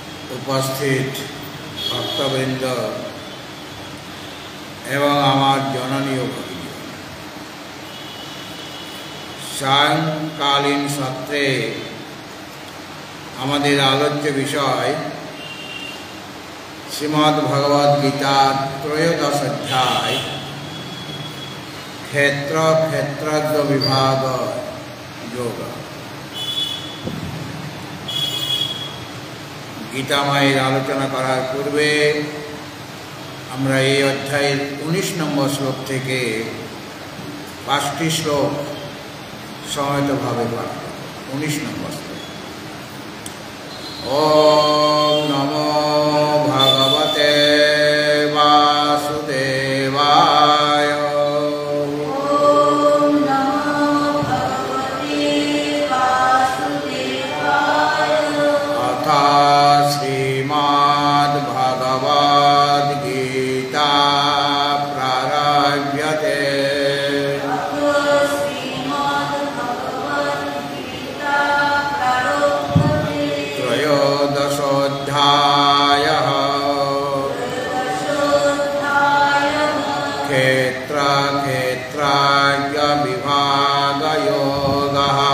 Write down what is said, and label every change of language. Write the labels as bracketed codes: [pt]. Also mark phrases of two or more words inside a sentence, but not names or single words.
[bn] উপস্থিত ভক্তবৃন্দ এবং আমার জননী আর ভগিনী সায়ংকালীন সত্রে আমাদের আলোচ্য বিষয় শ্রীমদ্ভগবদ্গীতা ত্রয়োদশ অধ্যায় ক্ষেত্র ক্ষেত্রজ্ঞ বিভাগ যোগ। গীতাময়ের আলোচনা করার পূর্বে আমরা এই অধ্যায়ের 19 নম্বর শ্লোক থেকে 5টি শ্লোক সমেতভাবে পাঠ করব। 19 নম্বর শ্লোক। [sa] ওম নমো ভগবতে বাসুদেবায়। ওম নমো ভগবতে বাসুদেবায়। অথা শ্রীমদ্ ভগবদ্ গীতা প্রারভ্যতে। त्रयोदशोऽध्यायः क्षेत्र क्षेत्रज्ञ विभाग योगः।